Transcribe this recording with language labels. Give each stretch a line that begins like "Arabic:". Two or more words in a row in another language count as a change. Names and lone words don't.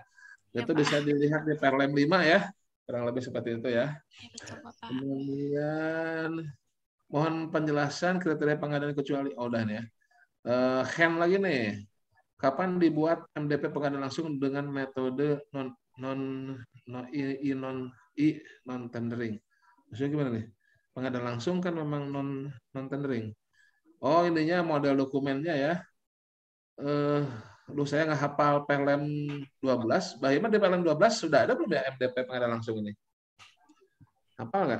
Indonesian: Ya Itu bisa Pak. dilihat di Perlem 5 ya. Kurang lebih seperti itu ya. Ya betul Bapak. Kemudian mohon penjelasan kriteria pengadaan kecuali oh udah nih ya. Hand lagi nih. Kapan dibuat MDP pengadaan langsung dengan metode non non non i non i non tendering? Maksudnya gimana nih? Pengadaan langsung kan memang non tendering. Oh, ininya model dokumennya ya. Lu saya nggak hafal Perlem 12. Bagaimana di Perlem 12 sudah ada belum ya MDP pengadaan langsung ini? Hafal nggak?